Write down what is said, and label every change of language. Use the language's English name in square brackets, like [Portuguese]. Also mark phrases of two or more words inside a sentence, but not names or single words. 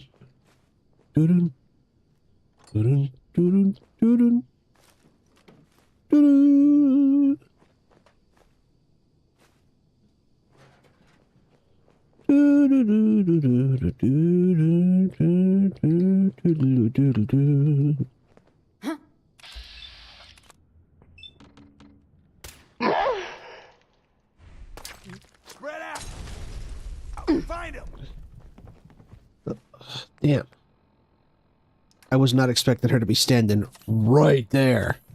[English] Do-dun. Do-dun. Do-dun. Do-dun. Do-dun. Do-do-do-do-do-do-do-do-do-do-do-do-do. Spread out. Find him. Damn. I was not expecting her to be standing right there.